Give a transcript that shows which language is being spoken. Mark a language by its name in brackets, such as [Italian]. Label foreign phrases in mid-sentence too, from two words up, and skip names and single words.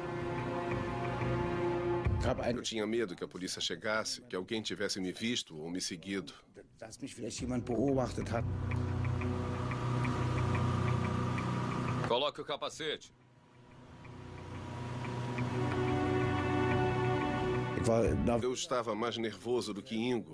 [Portuguese] Eu tinha medo que a polícia chegasse, que alguém tivesse me visto ou me seguido. [German] Dass mich vielleicht jemand beobachtet hat. [Portuguese] Coloque o capacete. Eu estava mais nervoso do que Ingo.